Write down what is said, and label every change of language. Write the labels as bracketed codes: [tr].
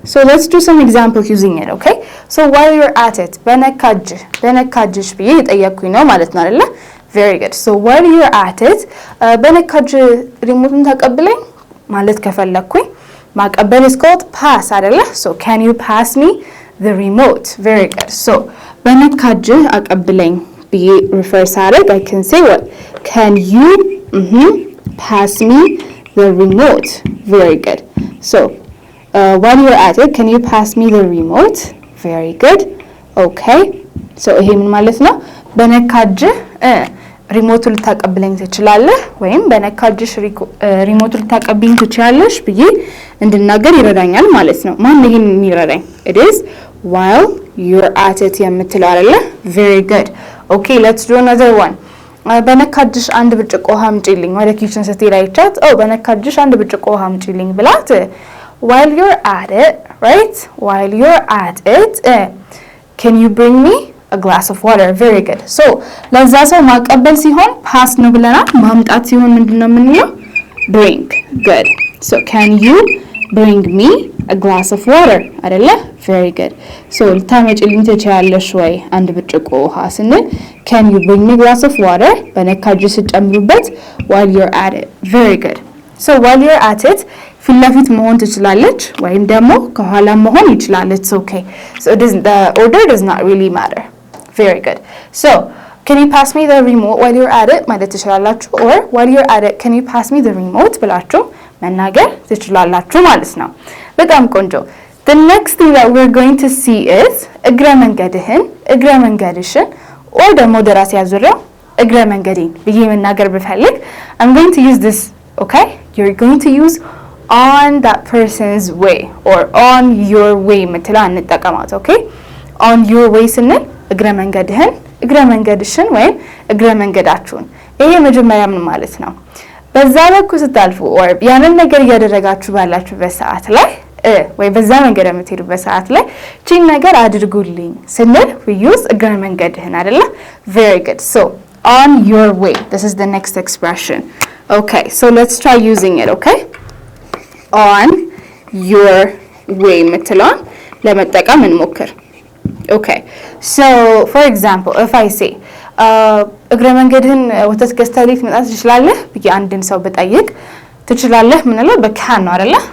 [en] So let's do some examples using it, okay? So while you're at it, [am] በነካጅሽ ብዬ የጠየቅኩኝ ነው ማለት ነው አይደለ? [en] Very good. So while you're at it, [am] በነካጅ ሪሞቱን ተቀብለኝ ማለት ከፈለኩኝ [en] ማቀበል is called pass አይደለ? So can you pass me the remote? Very good. So በነካጅ አቀብለኝ ብዬ refer ሳደርግ I can say what? Can you pass me the remote? Very good. So while you're at it, can you pass me the remote? Very good. Okay. [am] So ይሄ ምን ማለት ነው? በነካጅ ሪሞቱ ልታቀብለኝ ትችላለህ ወይም በነካጅሽ ሪሞቱ ልታቀብኝ ትችላለሽ ብዬ እንድናገር ይረዳኛል ማለት ነው። ማን ይሄን የሚረዳኝ? [en] It is while you're at it የምትለው አይደለ? Very good. Okay, let's do another one. [am] በነካጅሽ አንድ ብርጭቆ ውሃ አምጪልኝ። ወደ ኪችን ስትሄድ አይቻት በነካጅሽ አንድ ብርጭቆ ውሃ አምጪልኝ ብላት [en] while you're at it, right? While you're at it, can you bring me a glass of water? Very good. [am] So ለዛ ሰው ማቀበል ሲሆን pass ነው ብለናል። ማምጣት ሲሆን ምንድነው የምንለው? [en] bring. Good. So can you bring me a glass of water? አይደለ? Very good. So [am] ልታመጪልኝ ትችያለሽ ወይ አንድ ብርጭቆ ውሃ ስንል [en] can you bring me a glass of water? በነካጅሽ ስትጨምሩበት while you're at it. Very good. [am] So while you're at it ፊት ለፊት መሆን ትችላለች ወይም ደግሞ ከኋላ መሆን ይችላል። It's okay. [en] So the order does not really matter. Very good. So can you pass me the remote while you're at it? [am] ማለት ትችላላችሁ or while you're at it can you pass me the remote ብላችሁ መናገር ትችላላችሁ ማለት ነው። በጣም ቆንጆ። The next thing that we're going to see is እግረ መንገድሽን or ደግሞ ደራሲ ያዙሪያው እግረ መንገዴን ብዬ መናገር ብፈልግ [en] I'm going to use this, okay? You're going to use on that person's way or on your way ምትላ እንጠቀማት። okay? [am] On your way ስንል እግረ መንገድሽን ወይም እግረ መንገዳችሁን። ይሄ መጀመሪያ ምን ማለት ነው? በዛ በኩል ስታልፉ or ያንን ነገር እያደረጋችሁ ባላችሁበት ሰዓት ላይ ወይ በዛ መንገድ የምትሄዱበት ሰዓት ላይ ቺን ነገር አድርጉልኝ ስንል [en] we use [am] እግረ መንገድህን አይደለ? [en] Very good. So on your way. This is the next expression. Okay, so let's try using it, okay? [am] On your way ምትለውን ለመጠቀም እንሞክር። [en] Okay, so for example, [am] if I say እግረ መንገድህን ወተት ገዝተህ ልትመጣ ትችላለህ ብዬ አንድን ሰው ብጠይቅ ትችላለህ ምንለው በcan ነው አይደለ?